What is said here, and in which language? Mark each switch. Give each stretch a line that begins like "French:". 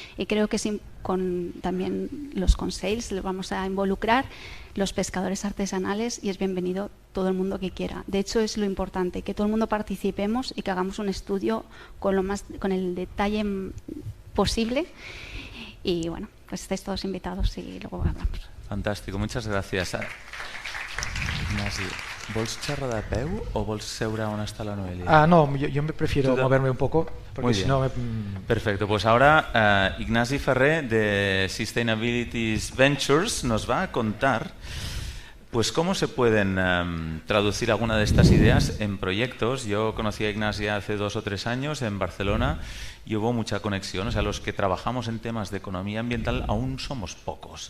Spanish: Y creo que con también los consejos los vamos a involucrar, los pescadores artesanales, y es bienvenido todo el mundo que quiera. De hecho, es lo importante, que todo el mundo participemos y que hagamos un estudio con el detalle posible. Y bueno, pues estáis todos invitados y luego hablamos. Fantàstic, muchas gracias.
Catalan: Ignasi, ¿vols xerrar de peu o vols seure on està la Noelia?
Spanish: No, yo me prefiero moverme un poco, porque si no... Perfecto, pues ahora Ignasi Ferrer de Sustainability Ventures nos va a contar pues cómo se pueden traducir alguna de estas ideas en proyectos. Yo conocí a Ignasi hace 2 o 3 años en Barcelona y hubo mucha conexión. O sea, los que trabajamos en temas de economía ambiental aún somos pocos.